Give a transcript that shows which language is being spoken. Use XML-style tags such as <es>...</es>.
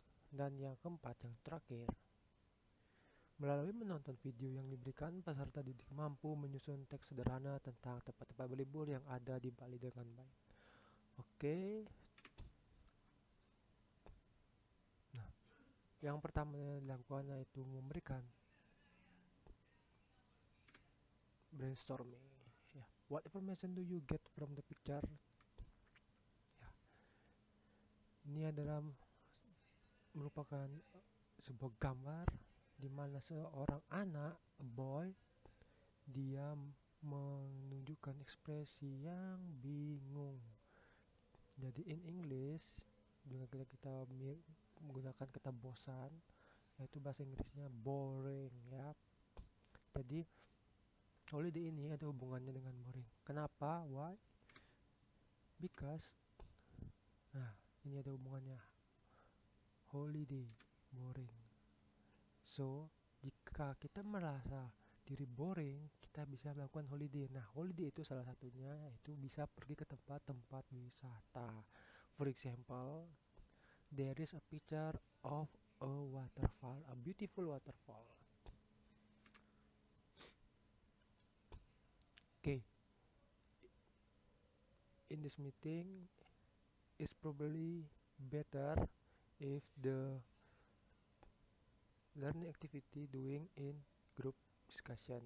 <id>Dan yang keempat, yang terakhir, melalui menonton video yang diberikan, peserta didik mampu menyusun teks sederhana tentang tempat-tempat berlibur yang ada di Bali dengan baik. Oke. Nah, yang pertama yang dilakukan yaitu memberikan brainstorming. Ya.</id> <en>What information do you get from the picture?</en> <id>Ya. Ini adalah merupakan sebuah gambar di mana seorang anak,</id> <en>a boy,</en> <id>dia menunjukkan ekspresi yang bingung. Jadi</id> <en>in English</en> <id>juga kita menggunakan kata bosan, yaitu bahasa Inggrisnya boring ya. Jadi holiday ini ada hubungannya dengan boring. Kenapa?</id> <en>Why? Because.</en> <id>Nah, ini ada hubungannya. Holiday, boring. So, jika kita merasa diri boring, kita bisa melakukan holiday. Nah, holiday itu salah satunya yaitu bisa pergi ke tempat-tempat wisata.</id> <en>For example, there is a picture of a waterfall, a beautiful waterfall. Okay. In this meeting, it's probably better if the learning activity doing in group discussion.</en>